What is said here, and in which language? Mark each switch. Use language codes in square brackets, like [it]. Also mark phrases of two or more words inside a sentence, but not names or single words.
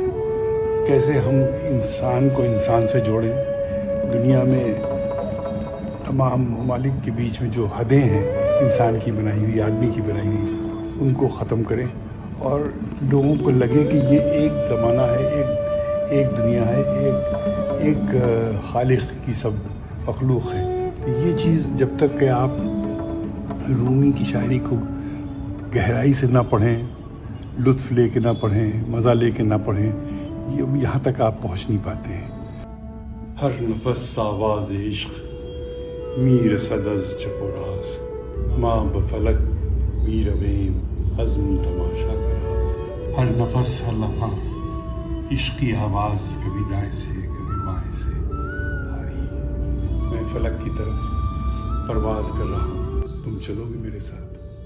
[ur] کیسے ہم انسان کو انسان سے جوڑیں، دنیا میں تمام ممالک کے بیچ میں جو حدیں ہیں انسان کی بنائی ہوئی، آدمی کی بنائی ہوئی، ان کو ختم کریں، اور لوگوں کو لگے کہ یہ ایک زمانہ ہے، ایک دنیا ہے، ایک خالق کی سب مخلوق ہے۔ تو یہ چیز جب تک کہ آپ رومی کی شاعری کو گہرائی سے نہ پڑھیں، لطف لے کے نہ پڑھیں، مزہ لے کے نہ پڑھیں، یہاں تک آپ پہنچ نہیں پاتے ہیں۔ [fa] ہر نفس آواز عشق می رسد از چپ و راست، ماں بفلک می رویم عزم تماشا راست۔ [ur] ہر نفس، ہر لمحہ عشق کی آواز، کبھی دائیں سے کبھی بائیں سے آ رہی ہے۔ میں فلک کی طرف پرواز کر رہا ہوں، تم چلو گے میرے ساتھ۔